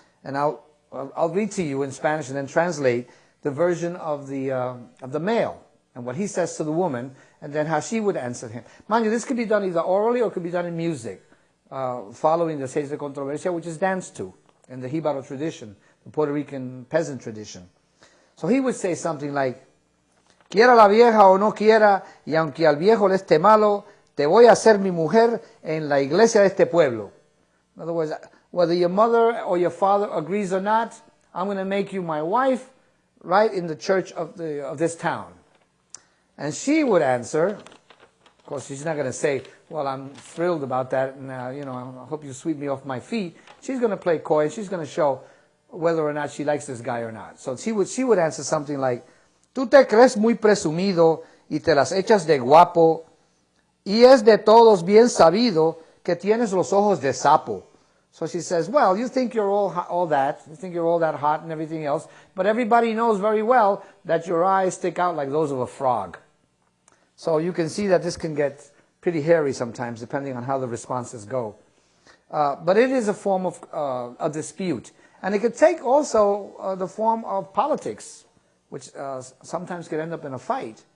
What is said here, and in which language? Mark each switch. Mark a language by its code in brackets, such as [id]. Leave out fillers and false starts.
[en] And I'll read to you in Spanish and then translate the version of the male and what he says to the woman, and then how she would answer him. Mind you, this could be done either orally or it could be done in music, following the seis de controversia, which is danced to in the Jíbaro tradition, the Puerto Rican peasant tradition. So he would say something like, [es] quiera la vieja o no quiera, y aunque al viejo le esté malo, te voy a hacer mi mujer en la iglesia de este pueblo. [en] In other words, whether your mother or your father agrees or not, I'm going to make you my wife right in the church of this town. And she would answer, of course she's not going to say, well, I'm thrilled about that, and you know, I hope you sweep me off my feet. She's going to play coy, and she's going to show whether or not she likes this guy or not. So she would answer something like, [es] tú te crees muy presumido y te las echas de guapo, y es de todos bien sabido que tienes los ojos de sapo. [en] So she says, well, you think you're all that, you think you're all that hot and everything else, but everybody knows very well that your eyes stick out like those of a frog. So you can see that this can get pretty hairy sometimes, depending on how the responses go. But it is a form of a dispute. And it could take also the form of politics, which sometimes could end up in a fight.